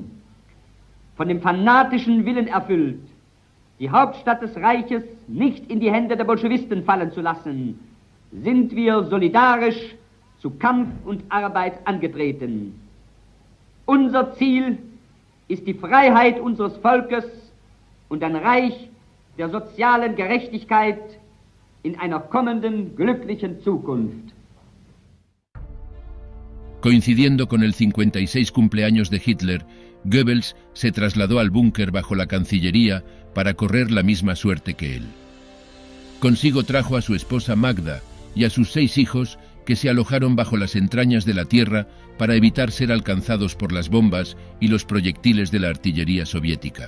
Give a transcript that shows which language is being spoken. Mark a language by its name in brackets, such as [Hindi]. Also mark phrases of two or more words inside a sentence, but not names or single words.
[German] Von dem fanatischen Willen erfüllt, die Hauptstadt des Reiches nicht in die Hände der Bolschewisten fallen zu lassen, sind wir solidarisch zu Kampf und Arbeit angetreten. Unser Ziel ist die Freiheit unseres Volkes und ein Reich der sozialen Gerechtigkeit in einer kommenden glücklichen Zukunft. [Spanish] Coincidiendo con el 56 cumpleaños de Hitler, Goebbels se trasladó al búnker bajo la Cancillería para correr la misma suerte que él. Consigo trajo a su esposa Magda y a sus 6 hijos que se alojaron bajo las entrañas de la tierra para evitar ser alcanzados por las bombas y los proyectiles de la artillería soviética.